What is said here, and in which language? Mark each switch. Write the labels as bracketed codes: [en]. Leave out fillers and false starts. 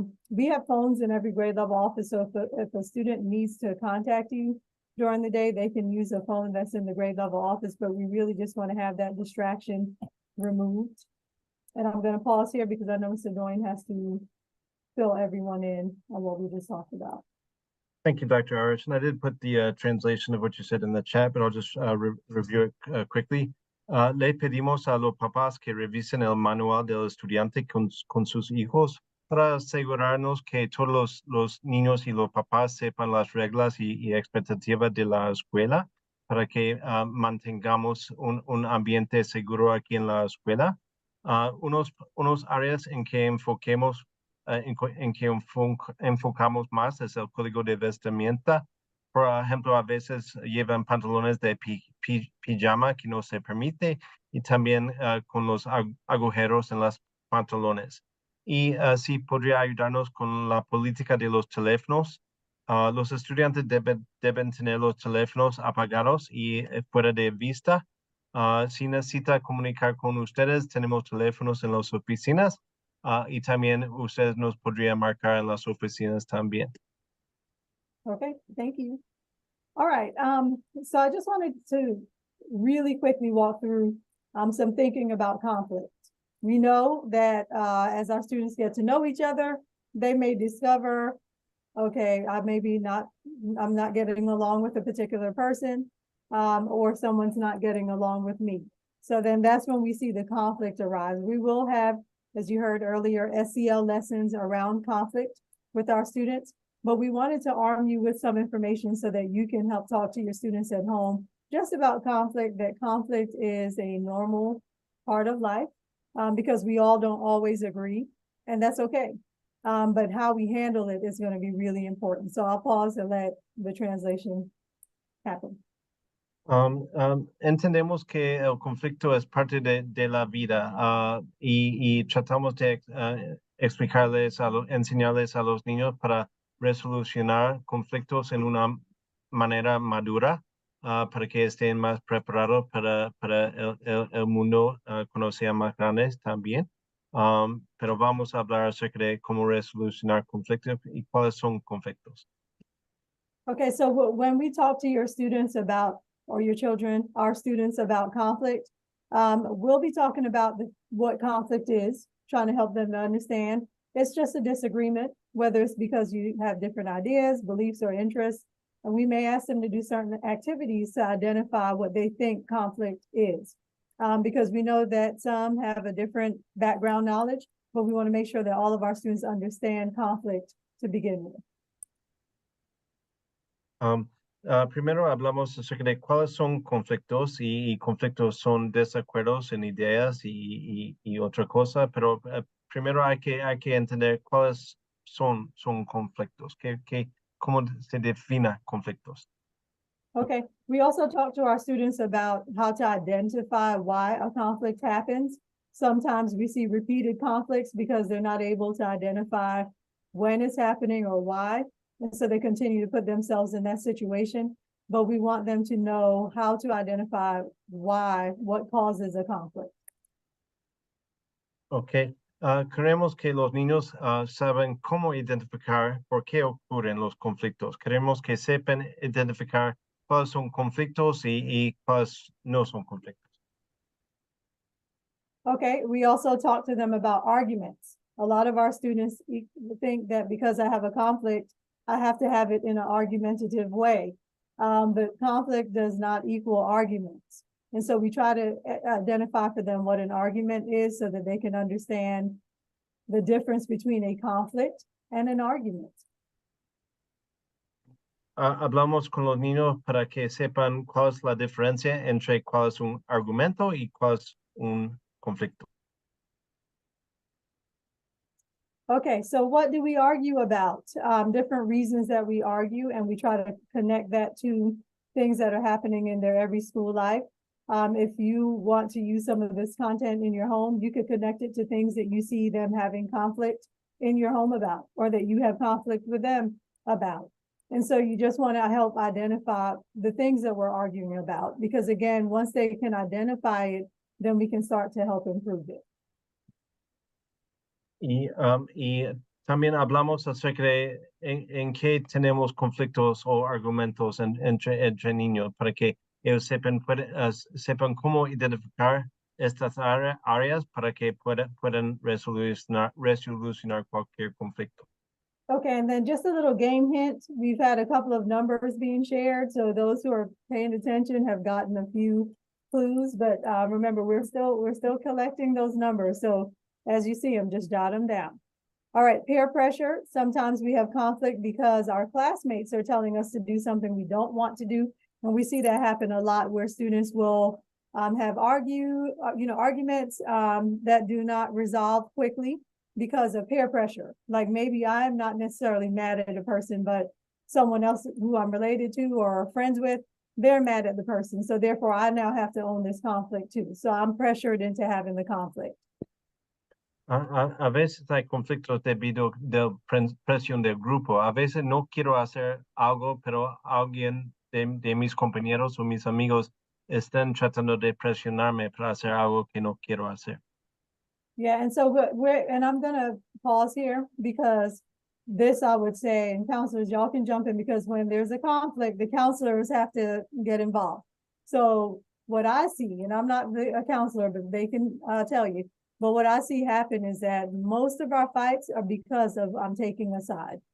[en] We have phones in every grade level office. So if a student needs to contact you during the day, they can use a phone that's in the grade level office, but we really just want to have that distraction removed. And I'm going to pause here because I know Mr. Doyne has to fill everyone in on what we just talked about. Thank you, Dr. Irish. And I did put the translation of what you said in the chat, but I'll just review it quickly. [es] Le pedimos a los papás que revisen el manual del estudiante con sus hijos para asegurarnos que todos los niños y los papás sepan las reglas y expectativas de la escuela para que mantengamos un ambiente seguro aquí en la escuela. Unos áreas en que enfocamos más es el código de vestimenta. Por ejemplo, a veces llevan pantalones de pijama que no se permite y también con los agujeros en los pantalones. Y así podría ayudarnos con la política de los teléfonos. Los estudiantes deben tener los teléfonos apagados y fuera de vista. Si necesita comunicar con ustedes, tenemos teléfonos en las oficinas y también ustedes nos podrían marcar en las oficinas también. [en] Okay, thank you. All right, so I just wanted to really quickly walk through some thinking about conflict. We know that as our students get to know each other, they may discover, okay, I'm not getting along with a particular person, or someone's not getting along with me. So then that's when we see the conflict arise. We will have, as you heard earlier, SEL lessons around conflict with our students, but we wanted to arm you with some information so that you can help talk to your students at home just about conflict, that conflict is a normal part of life, because we all don't always agree, and that's okay. But how we handle it is going to be really important. So I'll pause and let the translation happen. [es] Entendemos que el conflicto es parte de la vida y tratamos de enseñarles a los niños para resolucionar conflictos en una manera madura para que estén más preparados para el mundo cuando sean más grandes también. Pero vamos a hablar acerca de cómo resolucionar conflictos y cuáles son conflictos. [en] Okay, so when we talk to your students about, or your children, our students about conflict, we'll be talking about what conflict is, trying to help them to understand. It's just a disagreement, whether it's because you have different ideas, beliefs, or interests. And we may ask them to do certain activities to identify what they think conflict is. Because we know that some have a different background knowledge, but we want to make sure that all of our students understand conflict to begin with. [es] Primero hablamos acerca de cuáles son conflictos y conflictos son desacuerdos en ideas y otra cosa, pero primero hay que entender cuáles son conflictos, cómo se define conflictos. [en] Okay, we also talk to our students about how to identify why a conflict happens. Sometimes we see repeated conflicts because they're not able to identify when it's happening or why. And so they continue to put themselves in that situation, but we want them to know how to identify why, what causes a conflict. [es] Okay, queremos que los niños saben cómo identificar por qué ocurren los conflictos. Queremos que sepan identificar cuáles son conflictos y cuáles no son conflictos. [en] Okay, we also talk to them about arguments. A lot of our students think that because I have a conflict, I have to have it in an argumentative way. But conflict does not equal arguments. And so we try to identify for them what an argument is so that they can understand the difference between a conflict and an argument. [es] Hablamos con los niños para que sepan cuál es la diferencia entre cuál es un argumento y cuál es un conflicto. [en] Okay, so what do we argue about? Different reasons that we argue, and we try to connect that to things that are happening in their every school life. If you want to use some of this content in your home, you could connect it to things that you see them having conflict in your home about, or that you have conflict with them about. And so you just want to help identify the things that we're arguing about, because again, once they can identify it, then we can start to help improve it. [es] Y también hablamos acerca de en qué tenemos conflictos o argumentos entre niños para que ellos sepan cómo identificar estas áreas para que puedan resolucionar cualquier conflicto. [en] Okay, and then just a little game hint. We've had a couple of numbers being shared, so those who are paying attention have gotten a few clues, but remember, we're still collecting those numbers. So as you see them, just jot them down. All right, peer pressure. Sometimes we have conflict because our classmates are telling us to do something we don't want to do. And we see that happen a lot where students will have arguments that do not resolve quickly because of peer pressure. Like maybe I'm not necessarily mad at a person, but someone else who I'm related to or are friends with, they're mad at the person. So therefore I now have to own this conflict too. So I'm pressured into having the conflict. [es] A veces hay conflictos debido de presión del grupo. A veces no quiero hacer algo, pero alguien de mis compañeros o mis amigos están tratando de presionarme para hacer algo que no quiero hacer. [en] Yeah, and so and I'm gonna pause here because this I would say, and counselors, y'all can jump in because when there's a conflict, the counselors have to get involved. So what I see, and I'm not a counselor, but they can tell you, but what I see happen is that most of our fights are because of I'm taking a side.